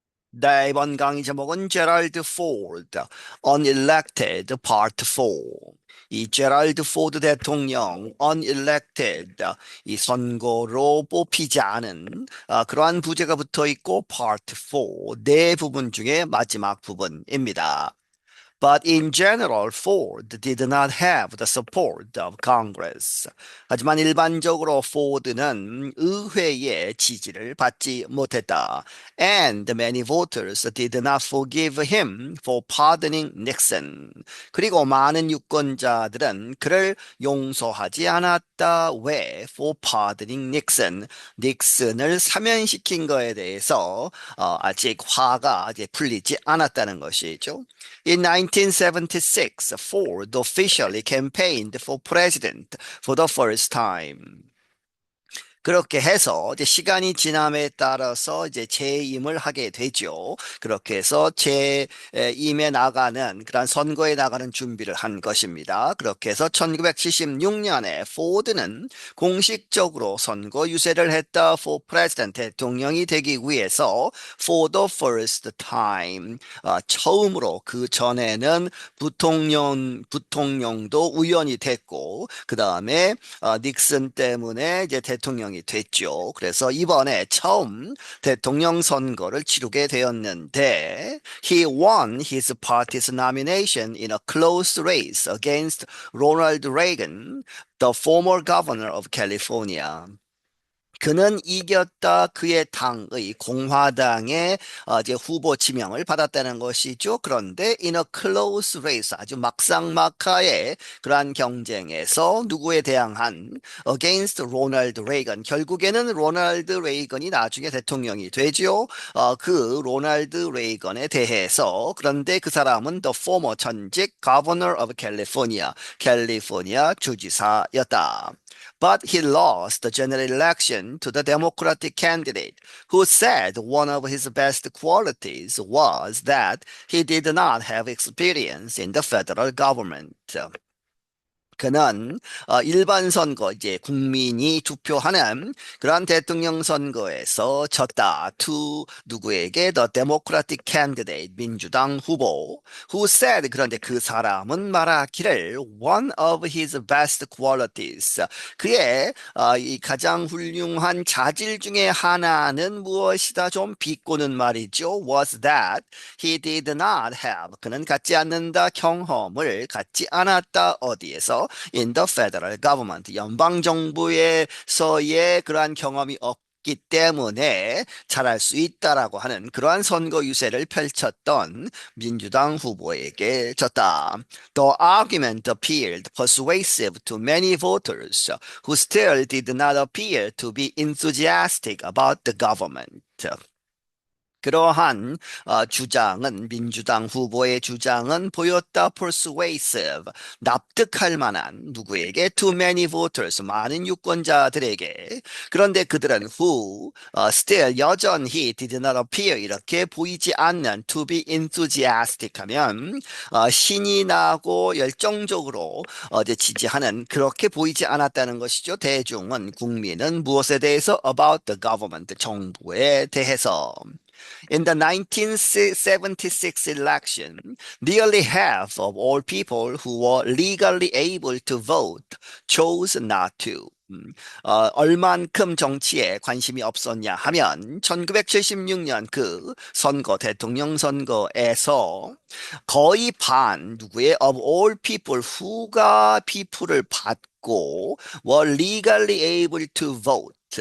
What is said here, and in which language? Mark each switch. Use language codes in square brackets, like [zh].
[ko] 네, 이번 강의 제목은 제랄드 포드, Unelected Part 4. 이 제랄드 포드 대통령, Unelected, 이 선거로 뽑히지 않은 그러한 부제가 붙어 있고 Part 4, 네 부분 중에 마지막 부분입니다. [en] But in general, Ford did not have the support of Congress. [ko] 하지만 일반적으로 포드는 의회의 지지를 받지 못했다. [en] And many voters did not forgive him for pardoning Nixon. [ko] 그리고 많은 유권자들은 그를 용서하지 않았다. 왜? [en] For pardoning Nixon. [ko] 닉슨을 사면시킨 거에 대해서 아직 화가 이제 풀리지 않았다는 것이죠. [en] In 1976, Ford officially campaigned for president for the first time. [ko] 그렇게 해서 이제 시간이 지남에 따라서 이제 재임을 하게 되죠. 그렇게 해서 재임에 나가는 그런 선거에 나가는 준비를 한 것입니다. 그렇게 해서 1976년에 포드는 공식적으로 선거 유세를 했다. [en] For president [ko] 대통령이 되기 위해서 [en] for the first time [ko] 처음으로 그 전에는 부통령도 우연히 됐고 그 다음에 닉슨 때문에 이제 대통령이 됐죠. 그래서 이번에 처음 대통령 선거를 치르게 되었는데 [en] he won his party's nomination in a close race against Ronald Reagan, the former governor of California. [ko] 그는 이겼다. 그의 당의 공화당의 이제 후보 지명을 받았다는 것이죠. 그런데 [en] in a close race [ko] 아주 막상막하의 그러한 경쟁에서 누구에 대항한 [en] against [ko] 로널드 레이건 결국에는 로널드 레이건이 나중에 대통령이 되죠. 그 로널드 레이건에 대해서 그런데 그 사람은 [en] the former [ko] 전직 [en] governor of California [ko] 캘리포니아 주지사였다. [en] But he lost the general election to the Democratic candidate, who said one of his best qualities was that he did not have experience in the federal government. [ko] 그는 일반 선거 이제 국민이 투표하는 그러한 대통령 선거에서 졌다. [en] to [ko] 누구에게 [en] the Democratic candidate [ko] 민주당 후보 [en] who said [ko] 그런데 그 사람은 말하기를 [en] one of his best qualities [ko] 그의 이 가장 훌륭한 자질 중에 하나는 무엇이다 좀 비꼬는 말이죠. [en] was that he did not have [ko] 그는 갖지 않는다 경험을 갖지 않았다 어디에서 [en] in the federal government [ko] 연방 정부에서의 그러한 경험이 없기 때문에 잘할 수 있다라고 하는 그러한 선거 유세를 펼쳤던 민주당 후보에게 졌다. [en] The argument appeared persuasive to many voters who still did not appear to be enthusiastic about the government. [ko] 그러한 주장은 민주당 후보의 주장은 보였다 [en] persuasive [ko] 납득할 만한 누구에게 [en] too many voters [ko] 많은 유권자들에게 그런데 그들은 [en] who still [ko] 여전히 [en] did not appear [ko] 이렇게 보이지 않는 [en] to be enthusiastic [ko] 하면 신이 나고 열정적으로 이제 지지하는 그렇게 보이지 않았다는 것이죠. 대중은 국민은 무엇에 대해서 [en] about the government [ko] 정부에 대해서 [en] In the 1976 election, nearly half of all people who were legally able to vote chose not to. [ko] 얼만큼 정치에 관심이 없었냐 하면 1976년 그 선거, 대통령 선거에서 거의 반 누구의 [en] of all people who [ko] 가 people을 받고 [en] were legally able to vote.